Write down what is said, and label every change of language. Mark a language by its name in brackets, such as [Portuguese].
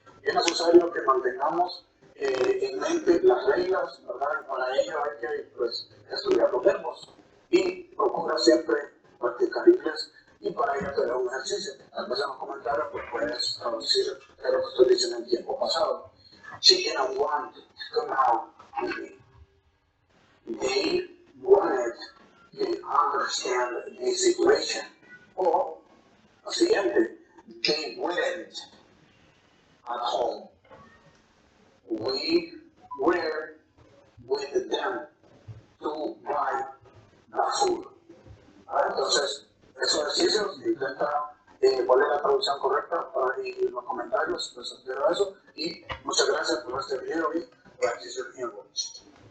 [Spanish] Es necesario que mantengamos en mente las reglas, ¿verdad?, y para ello hay que, pues, estudiar los verbos y procura siempre practicar inglés. Y para ello te doy un ejercicio. Tal vez en los comentarios pues puedes traducir lo que estoy diciendo en tiempo pasado. [English] She didn't want to come out with me. They wanted to understand the situation. [Spanish] O, lo siguiente, [English] they weren't at home. We were with them to buy the food. [Spanish] Entonces, esos ejercicios, intenta cuál es la traducción correcta para ir en los comentarios, pues espero eso. Y muchas gracias por este video y [English] Practice Your English.